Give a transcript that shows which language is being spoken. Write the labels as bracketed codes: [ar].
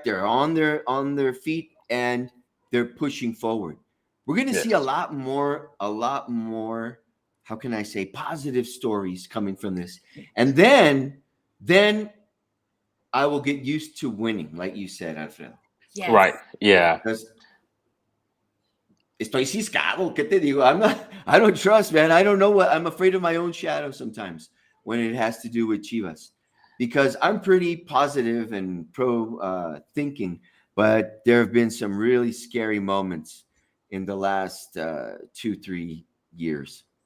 [en] They're on their feet and they're pushing forward. We're going to see a yes, lot more, how can I say, positive stories coming from this. And then I will get used to winning, like you said, Alfredo. Yes. right. Yeah, Because [es] estoy ciscado, ¿qué te digo? [en] I don't trust, man. I don't know what, I'm afraid of my own shadow sometimes when it has to do with Chivas. Because I'm pretty positive and pro thinking, but there have been some really scary moments in the last 2-3 years.